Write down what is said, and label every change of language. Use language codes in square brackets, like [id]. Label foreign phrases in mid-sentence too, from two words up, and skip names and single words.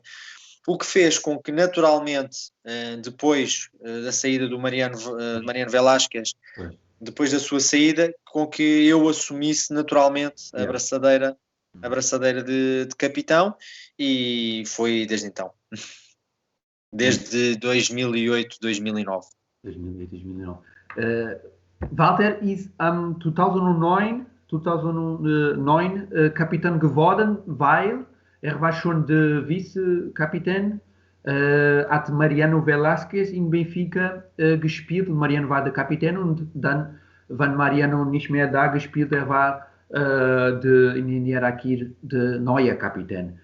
[pt] O que fez com que, naturalmente, depois da saída do Mariano Velásquez, depois da sua saída, com que eu assumisse naturalmente a braçadeira de capitão, e foi desde então. Desde 2008, 2009. 2008, 2009. [de] Walter ist 2009 Kapitän geworden, weil war schon der Vize-Kapitän, hat Mariano Velásquez in Benfica gespielt, und Mariano war der Kapitän, und dann, wenn Mariano nicht mehr da gespielt, war in der Hierarchie der neue Kapitän.